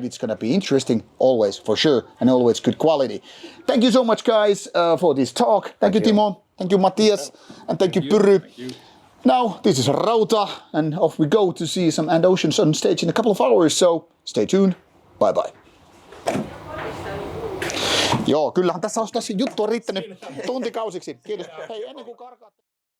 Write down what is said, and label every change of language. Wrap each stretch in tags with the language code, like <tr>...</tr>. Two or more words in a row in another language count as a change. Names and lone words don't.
<en>It's gonna be interesting, always, for sure, and always good quality. Thank you so much, guys, for this talk. Thank you, Timo. Thank you, Matthias. And thank you, Pyry. Now, this is Rauta, and off we go to see some And Oceans on stage in a couple of hours, so stay tuned. Bye bye.</en> <fi>Joo, kyllähän tässä olisi juttua riittänyt tuntikausiksi. Kiitos. Hei, ennen kuin karkaat...</fi>